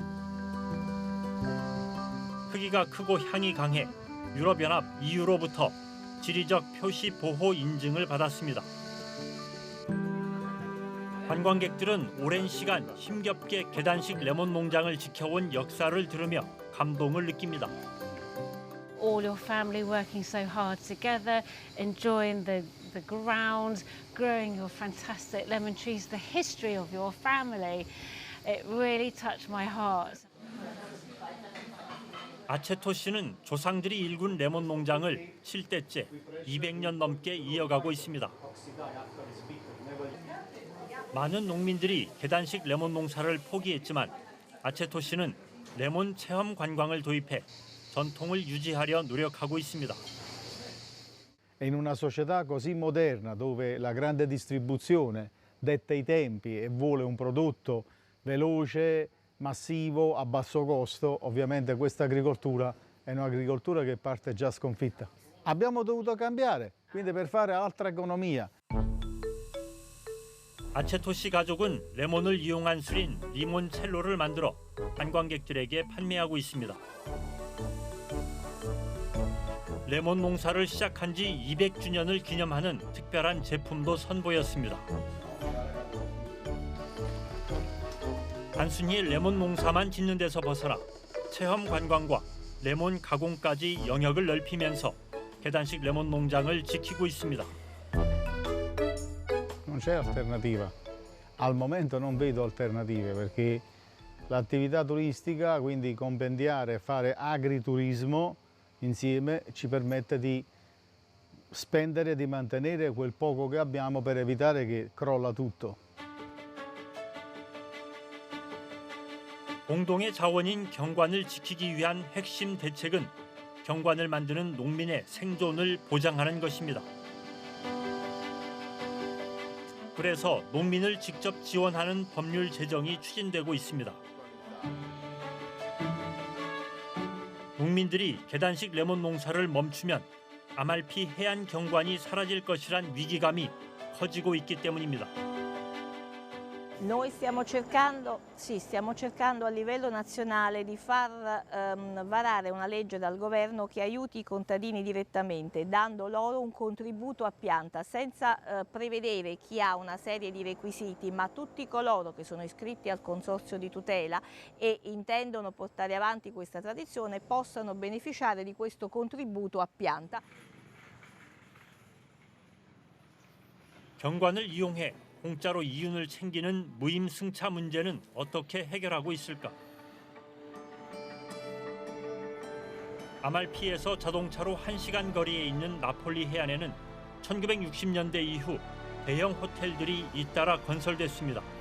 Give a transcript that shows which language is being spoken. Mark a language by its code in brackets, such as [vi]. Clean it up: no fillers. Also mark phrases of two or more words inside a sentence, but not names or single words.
[ko] 크기가 크고 향이 강해 유럽연합 EU로부터 지리적 표시 보호 인증을 받았습니다. 관광객들은 오랜 시간 힘겹게 계단식 레몬 농장을 지켜온 역사를 들으며 감동을 느낍니다. [en] All your family working so hard together, enjoying the ground, growing your fantastic lemon trees, the history of your family. It really touched my heart. [ko] 아체토 씨는 조상들이 일군 레몬 농장을 7대째 200년 넘게 이어가고 있습니다. 많은 농민들이 계단식 레몬 농사를 포기했지만 아체토 씨는 레몬 체험 관광을 도입해 전통을 유지하려 노력하고 있습니다. [it] In una società così moderna, dove la grande distribuzione detta i tempi e vuole un prodotto veloce, massivo, a basso costo, ovviamente questa agricoltura è un'agricoltura che parte già sconfitta. Abbiamo dovuto cambiare, quindi per fare altra economia. [ko] 아체토 씨 가족은 레몬을 이용한 술인 리몬첼로를 만들어 관광객들에게 판매하고 있습니다. 레몬 농사를 시작한 지 200주년을 기념하는 특별한 제품도 선보였습니다. 단순히 레몬 농사만 짓는 데서 벗어나 체험 관광과 레몬 가공까지 영역을 넓히면서 계단식 레몬 농장을 지키고 있습니다. [it] Non c'è alternativa. Al momento non vedo alternative perché l'attività turistica, quindi compendiare e fare agriturismo insieme ci permette di spendere e di mantenere quel poco che abbiamo per evitare che crolla tutto. [ko] 공동의 자원인 경관을 지키기 위한 핵심 대책은 경관을 만드는 농민의 생존을 보장하는 것입니다. 그래서 농민을 직접 지원하는 법률 제정이 추진되고 있습니다. 농민들이 계단식 레몬 농사를 멈추면 아말피 해안 경관이 사라질 것이란 위기감이 커지고 있기 때문입니다. [it] Noi stiamo cercando a livello nazionale di far varare una legge dal governo che aiuti i contadini direttamente, dando loro un contributo a pianta, senza prevedere chi ha una serie di requisiti, ma tutti coloro che sono iscritti al consorzio di tutela e intendono portare avanti questa tradizione possano beneficiare di questo contributo a pianta. [ko] 경관을 이용해 공짜로 이윤을 챙기는 무임승차 문제는 어떻게 해결하고 있을까? 아말피에서 자동차로 1시간 거리에 있는 나폴리 해안에는 1960년대 이후 대형 호텔들이 잇따라 건설됐습니다.